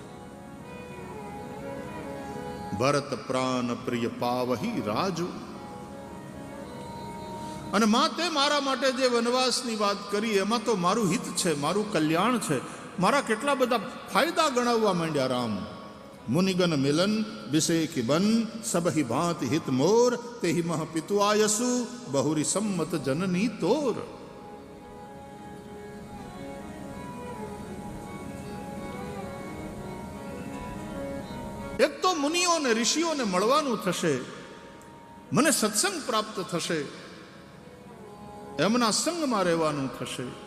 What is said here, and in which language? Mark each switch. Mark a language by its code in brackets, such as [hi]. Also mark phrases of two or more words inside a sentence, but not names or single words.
[awa] भरत प्राण प्रिय पावही राजू. [gu] અને માતે મારા માટે જે વનવાસની વાત કરી એમાં તો મારું હિત છે, મારું કલ્યાણ છે. મારા કેટલા બધા ફાયદા ગણાવવા માંડ્યા રામ. [awa] मुनिगन मिलन विषेखी बन सबहि भांति हित मोर, तेहि मह पितु आयसु बहुरी सम्मत जननी तोर. [gu] એક તો મુનિઓ ને ઋષિઓને મળવાનું થશે, મને સત્સંગ પ્રાપ્ત થશે, એમના સંગમાં રહેવાનું થશે.